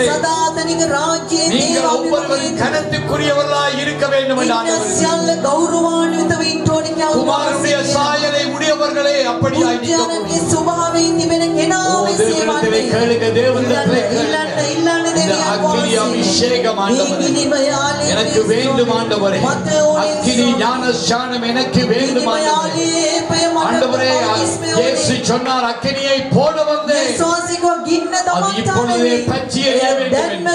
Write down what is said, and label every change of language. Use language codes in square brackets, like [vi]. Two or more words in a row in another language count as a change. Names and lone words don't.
[si] සදාතනික රාජ්‍යයේ [ta] நீங்கள் ஒவ்வொருவரும் கனத்துக்குரியவர்களாய் இருக்க வேண்டும் என்று ஆண்டவர் [si] සියල්ල ගෞරවාන්විත වෙන්න ඕනේ කියලා [ta] குமாரனுடைய சாயலை உடையவர்களே அப்படியாய் நிற்க முடியும். [si] බුද්ධයාගේ ස්වභාවයෙන් තිබෙන කෙනා [ta] தேவனிடத்திலே கேளுங்க, தேவனிடத்திலே கேளுங்க. இந்த அக்கினி அபிஷேகம் ஆண்டவரே எனக்கு வேண்டும் ஆண்டவரே. அக்கினி ஞானஸ்நானம் எனக்கு வேண்டும் ஆண்டவரே. ஆண்டவரே, இயேசு சொன்னார், அக்கினியை போட வந்தேன், அது இப்பொழுதே பற்றி எரிய வேண்டும்.